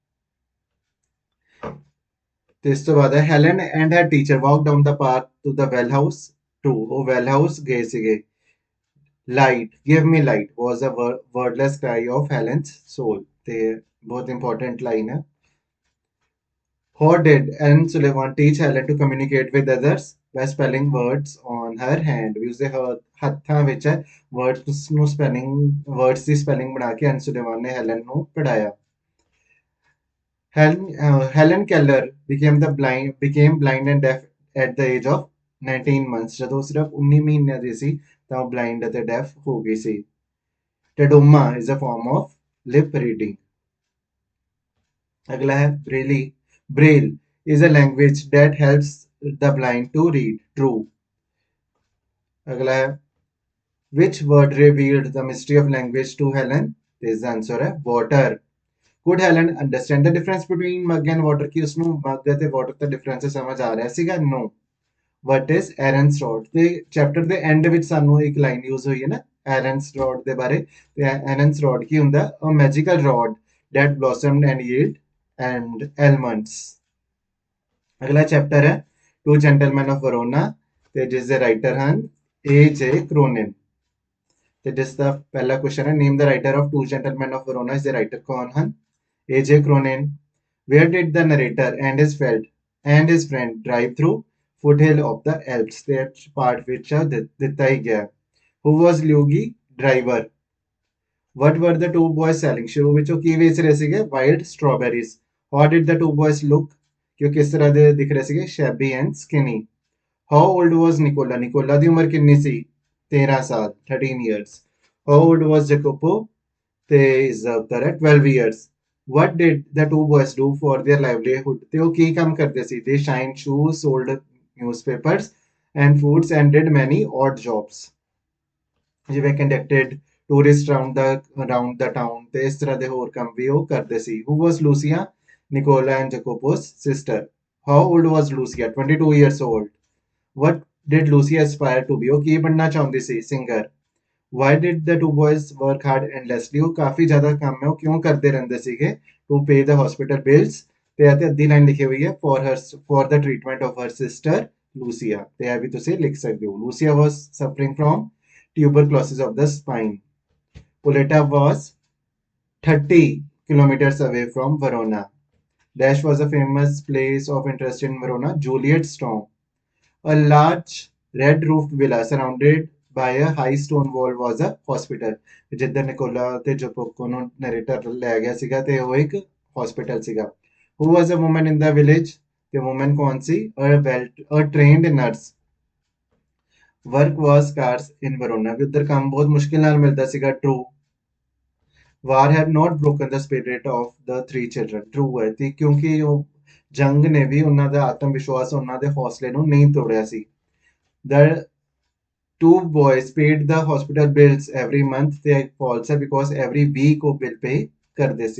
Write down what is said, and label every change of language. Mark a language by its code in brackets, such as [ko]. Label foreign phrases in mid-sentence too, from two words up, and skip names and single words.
[pa] ਤੇ ਇਸ ਤੋਂ ਬਾਅਦ ਹੈ, [en] Helen and her teacher walk down the path to the well house. [pa] ਟਰੂ, ਉਹ [en] well house [pa] ਗਏ ਸੀਗੇ। [en] Light, give me light was a wordless cry of Helen's soul. [pa] ਤੇ ਬਹੁਤ [en] important line [pa] ਹੈ। [en] How did Anne Sullivan teach Helen to communicate with others? By spelling words on her hand। [pa] ਵੀ ਉਸਦੇ ਹੱਥਾਂ ਵਿੱਚ words ਨੂੰ words ਦੀ spelling ਬਣਾ ਕੇ ਐਨ ਸੁਲੇਵਾਨ ਨੇ ਹੈਲਨ ਨੂੰ ਪੜਾਇਆ। [en] Helen Keller became blind and deaf at the age of 19 months। [pa] ਜਦੋਂ ਉਹ ਸਿਰਫ 19 ਮਹੀਨਿਆਂ ਦੀ ਸੀ ਤਾਂ ਉਹ blind ਅਤੇ deaf ਹੋ ਗਈ ਸੀ। [en] Tedoma is a form of lip reading। [pa] ਅਗਲਾ ਹੈ, [en] Braille is a language that helps the blind to read। [pa] True। ਅਗਲਾ ਹੈ, [en] which word revealed the mystery of language to Helen? This answer है water। Could Helen understand the difference between mug and water? [pa] कि उसਨੂੰ mug ਅਤੇ water ਦਾ difference ਸਮਝ ਆ ਰਿਹਾ ਸੀਗਾ? [en] No। What is Aaron's rod? [pa] ਤੇ ਚੈਪਟਰ ਦੇ ਐਂਡ ਵਿੱਚ ਸਾਨੂੰ ਇੱਕ [en] line use [pa] ਹੋਈ ਹੈ ਨਾ Aaron's rod ਦੇ ਬਾਰੇ। ਤੇ Aaron's rod ਕੀ ਹੁੰਦਾ? [en] A magical rod that blossomed and yield and almonds। [pa] ਅਗਲਾ ਚੈਪਟਰ ਹੈ ਟੂ ਜੈਂਟਲਮੈਨ ਆਫ ਵਰੋਨਾ ਤੇ ਜਿਸ ਦੇ ਰਾਈਟਰ ਹਨ A.J. ਕ੍ਰੋਨਿਨ। ਤੇ ਜਿਸ ਦਾ ਪਹਿਲਾ ਕੁਐਸਚਨ ਹੈ, [en] Name the writer of Two Gentlemen of Verona. [pa] ਇਸ ਦੇ ਰਾਈਟਰ ਕੌਣ ਹਨ? A.J. ਕ੍ਰੋਨਿਨ। [en] Where did the narrator and his friend drive through foothill of the Alps. [pa] ਤੇ ਪਾਰਟ ਵਿੱਚ ਦਿੱਤਾ ਹੀ ਗਿਆ। [en] Who was Luigi? Driver. What were the two boys selling? [pa] ਸ਼ੁਰੂ ਵਿੱਚ ਉਹ ਕੀ ਵੇਚ ਰਹੇ ਸੀਗੇ? [en] wild strawberries. How did the two boys look? [pa] ਕਿ ਉਹ ਕਿਸ ਤਰ੍ਹਾਂ ਦੇ ਦਿਖ ਰਹੇ ਸੀਗੇ? [en] Shabby and skinny। How old was Nicola? [pa] ਨਿਕੋਲਾ ਦੀ ਉਮਰ ਕਿੰਨੀ ਸੀ? 13 ਸਾਲ 13 years। [en] How old was Jacopo? [pa] ਤੇ ਇਸ ਦਾ ਉੱਤਰ ਹੈ 12 years। [en] What did the two boys do for their livelihood? [pa] ਤੇ ਉਹ ਕੀ ਕੰਮ ਕਰਦੇ ਸੀ? [en] They shined shoes, sold newspapers and fruits and did many odd jobs। [pa] ਜਿਵੇਂ [en] conducted tourist around the town [pa] ਤੇ ਇਸ ਤਰ੍ਹਾਂ ਦੇ ਹੋਰ ਕੰਮ ਵੀ ਉਹ ਕਰਦੇ ਸੀ। [en] Who was Lucia? Nicola and Jacobo's sister. How old was Lucia? 22 years old। What did Lucia aspire to be? [pa] ਉਹ ਕੀ ਬਣਨਾ ਚਾਹੁੰਦੀ ਸੀ? ਸਿੰਗਰ। [en] Why did the two boys work hard endlessly? [pa] ਉਹ ਕਾਫੀ ਜ਼ਿਆਦਾ ਕੰਮ ਹੈ ਉਹ ਕਿਉਂ ਕਰਦੇ ਰਹਿੰਦੇ ਸੀਗੇ? [en] To pay the hospital bills. [pa] ਤੇ ਇਹ ਤੇ ਅੱਧੀ ਲਾਈਨ ਲਿਖੀ ਹੋਈ ਹੈ [en] for the treatment of her sister Lucia. [pa] ਤੇ ਇਹ ਵੀ ਤੁਸੀਂ ਲਿਖ ਸਕਦੇ ਹੋ। [en] Lucia was suffering from tuberculosis of the spine। Poletta was 30 kilometers away from Verona। Dash was a famous place of interest in Verona, Juliet Storm। A large red roofed villa surrounded by a high stone wall was a hospital. [pa] ਜਿੱਦਾਂ ਨਿਕੋਲਾ ਤੇ ਜੋਪੋਕੋ ਨੂੰ ਨਰੇਟਰ ਲੈ ਗਿਆ ਸੀਗਾ ਤੇ ਉਹ ਇੱਕ ਹਸਪੀਟਲ ਸੀਗਾ. [en] Who was a woman in the village? The woman [pa] ਕੌਣ ਸੀ? [en] A trained nurse. Work was scarce in Verona. [pa] ਵੀ ਉੱਧਰ ਕੰਮ ਬਹੁਤ ਮੁਸ਼ਕਿਲ ਨਾਲ ਮਿਲਦਾ ਸੀਗਾ. [en] True. War had not broken the spirit of the three children. [pa] True ਹੈ ਤੇ ਕਿਉਂਕਿ ਉਹ ਜੰਗ ਨੇ ਵੀ ਉਹਨਾਂ ਦਾ ਆਤਮ ਵਿਸ਼ਵਾਸ ਉਹਨਾਂ ਦੇ ਹੌਸਲੇ ਨੂੰ ਨਹੀਂ ਤੋੜਿਆ ਸੀ. [en] The two boys paid the hospital bills every month ਤੇ false ਹੈ because every week ਉਹ bill pay [pa] ਕਰਦੇ ਸੀ.